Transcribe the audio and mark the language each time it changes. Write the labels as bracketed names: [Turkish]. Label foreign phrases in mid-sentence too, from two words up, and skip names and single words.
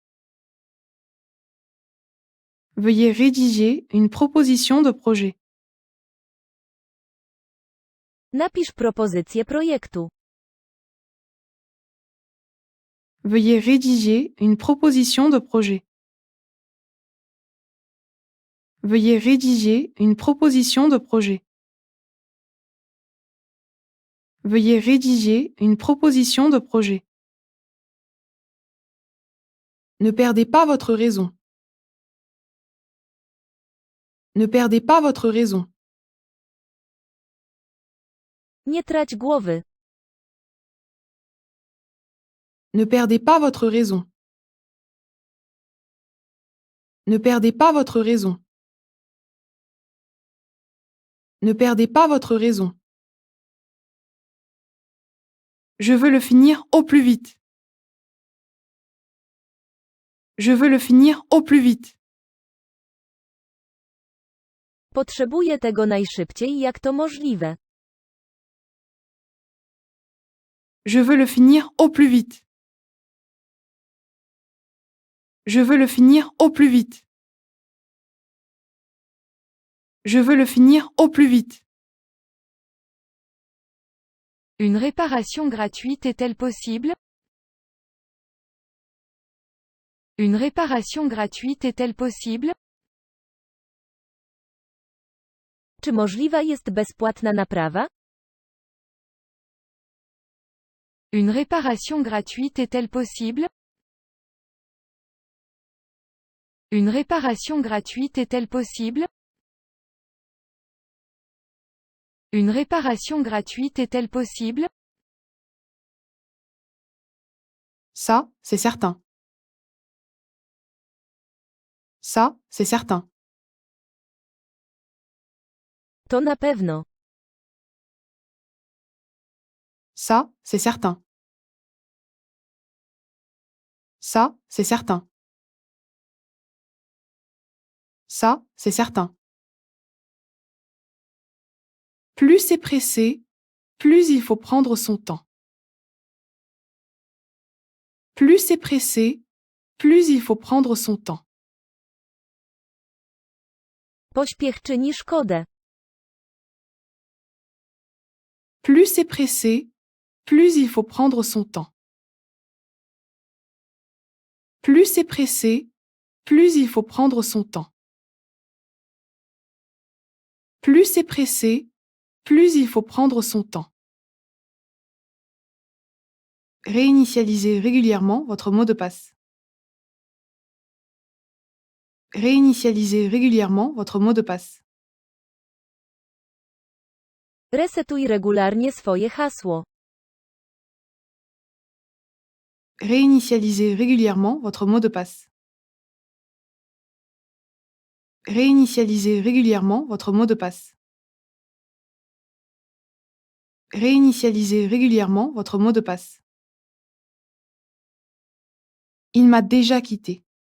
[French] Veuillez rédiger une proposition de projet. [Polish] Napisz propozycję projektu. [French] Veuillez rédiger une proposition de projet. Veuillez rédiger une proposition de projet. Veuillez rédiger une proposition de projet. Ne perdez pas votre raison. Ne perdez pas votre raison. [Polish] Nie trać głowy. [French] Ne perdez pas votre raison. Ne perdez pas votre raison. Ne perdez pas votre raison. Je veux le finir au plus vite. Je veux le finir au plus vite. [Polish] Potrzebuję tego najszybciej jak to możliwe. [French] Je veux le finir au plus vite. Je veux le finir au plus vite. Je veux le finir au plus vite. Une réparation gratuite est-elle possible? Une réparation gratuite est-elle possible? [Polish] Czy możliwa jest bezpłatna naprawa? [French] Une réparation gratuite est-elle possible? Une réparation gratuite est-elle possible? Une réparation gratuite est-elle possible? Ça, c'est certain. Ça, c'est certain. [Polish] To na pewno. [French] Ça, c'est certain. Ça, c'est certain. Ça, c'est certain. Plus c'est pressé, plus il faut prendre son temps. Plus c'est pressé, plus il faut prendre son temps. [Polish] Pośpiech czyni szkodę. [French] Plus c'est pressé, plus il faut prendre son temps. Plus c'est pressé, plus il faut prendre son temps. Plus c'est pressé, plus il faut prendre son temps. Réinitialisez régulièrement votre mot de passe. Réinitialisez régulièrement votre mot de passe. [Polish] Resetuj regularnie swoje hasło. [French] Réinitialisez régulièrement votre mot de passe. Réinitialisez régulièrement votre mot de passe. Réinitialisez régulièrement votre mot de passe. Il m'a déjà quitté.